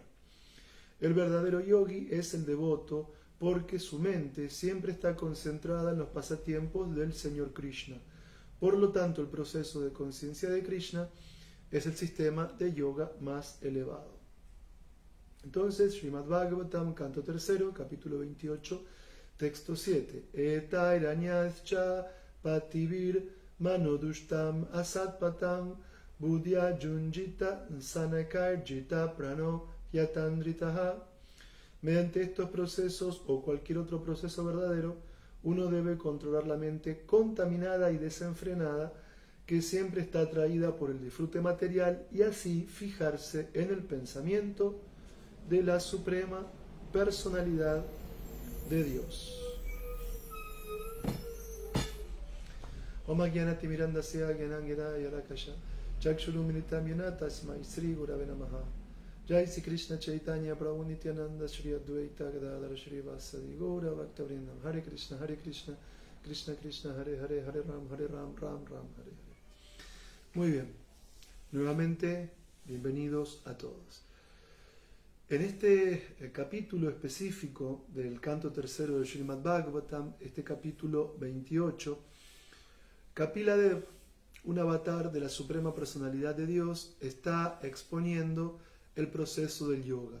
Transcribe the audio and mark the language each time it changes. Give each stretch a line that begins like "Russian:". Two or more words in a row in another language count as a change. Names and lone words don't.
Spanish: El verdadero yogi es el devoto porque su mente siempre está concentrada en los pasatiempos del Señor Krishna. Por lo tanto, el proceso de conciencia de Krishna es el sistema de yoga más elevado. Entonces, Srimad Bhagavatam, canto 3, capítulo 28, texto 7.
Sanskrit: Etairanyascha patibir manodushtam asatpatam budhya junjita sanakarjita prano yatandritaha.
Spanish: Mediante estos procesos o cualquier otro proceso verdadero, uno debe controlar la mente contaminada y desenfrenada que siempre está atraída por el disfrute material y así fijarse en el pensamiento de la suprema personalidad de Dios.
Sanskrit: Om Gyanati Mirandasya Gyanangena Yarakasha Chakshuru Militam Yena Tasmai Sri Gurave Namaha. Jai Sri Krishna Chaitanya Prabhu Nityananda Shri Advaita Gadadhara Shri Vasadi Gaura Bhaktavrindam. Hare Krishna Krishna Krishna Hare Hare Hare Ram Ram Hare Hare.
Spanish: Muy bien, nuevamente bienvenidos a todos. En este capítulo específico del canto 3 de Srimad Bhagavatam, este capítulo 28, Kapila Dev, un avatar de la Suprema Personalidad de Dios, está exponiendo el proceso del yoga.